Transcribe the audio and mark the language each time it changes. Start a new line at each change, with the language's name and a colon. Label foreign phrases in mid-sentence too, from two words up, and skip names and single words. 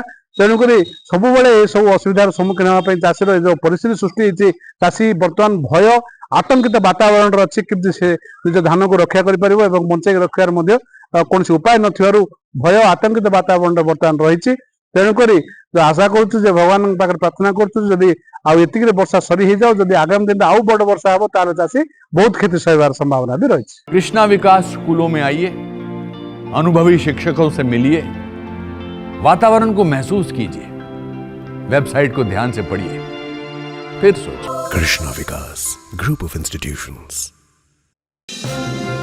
Odia: ତେଣୁକରି ସବୁବେଳେ ଏସବୁ ଅସୁବିଧାର ସମ୍ମୁଖୀନ ହେବା ପାଇଁ ଚାଷୀର ଏ ଯୋଉ ପରିସ୍ଥିତି ସୃଷ୍ଟି ହେଇଛି, ଚାଷୀ ବର୍ତ୍ତମାନ ଭୟ ଆତଙ୍କିତ ବାତାବରଣରେ ଅଛି କିନ୍ତୁ ସେ ନିଜ ଧାନକୁ ରକ୍ଷା କରିପାରିବ ଏବଂ ବଞ୍ଚେଇକି ରଖିବାର ମଧ୍ୟ କୌଣସି ଉପାୟ ନଥିବାରୁ ଭୟ ଆତଙ୍କିତ ବାତାବରଣରେ ବର୍ତ୍ତମାନ ରହିଛି। ତେଣୁକରି ଆଶା କରୁଛୁ ଯେ ଭଗବାନଙ୍କ ପାଖରେ ପ୍ରାର୍ଥନା କରୁଛୁ ଯଦି ଆଉ ଏତିକିରେ ବର୍ଷା ସରି ହେଇଯାଉ, ଯଦି ଆଗାମୀ ଦିନରେ ଆଉ ବଡ଼ ବର୍ଷା ହେବ ତାହେଲେ ଚାଷୀ ବହୁତ କ୍ଷତି ସହିବାର ସମ୍ଭାବନା ବି ରହିଛି।
Hindi: कृष्णा विकास स्कूलों में आइए, अनुभवी शिक्षकों से मिलिए, वातावरण को महसूस कीजिए, वेबसाइट को ध्यान से पढ़िए, फिर सोचिए। Krishna Vikas Group of Institutions.